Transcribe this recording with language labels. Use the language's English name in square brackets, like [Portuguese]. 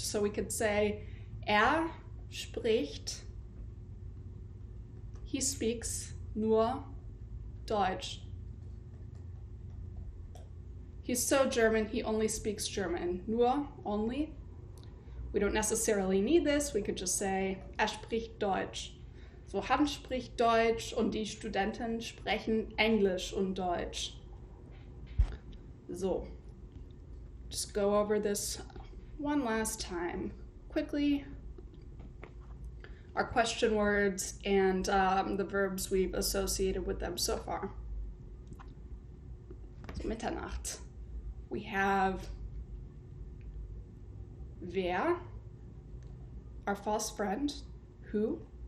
[English] So we could say, spricht, he speaks [German] nur Deutsch. [English] He's so German, he only speaks German. Nur, only. We don't necessarily need this. We could just say, [German] spricht Deutsch. So, Hans spricht Deutsch und die Studenten sprechen Englisch und Deutsch. [English] So, just go over this one last time quickly. Our question words and the verbs we've associated with them so far. So, Mitternacht. We have wer, our false friend, who.